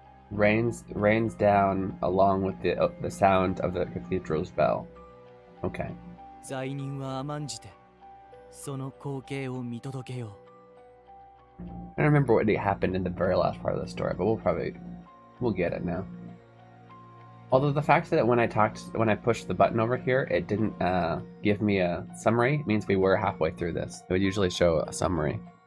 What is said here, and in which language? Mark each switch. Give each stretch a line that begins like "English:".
English: Rains down along with the sound of the cathedral's bell. Okay.
Japanese: 罪人は甘んじてその光景を見届けよう。
English: I don't remember what happened in the very last part of the story, but we'll get it now. Although the fact that when I pushed the button over here, it didn't give me a summary, it means we were halfway through this. It would usually show a summary.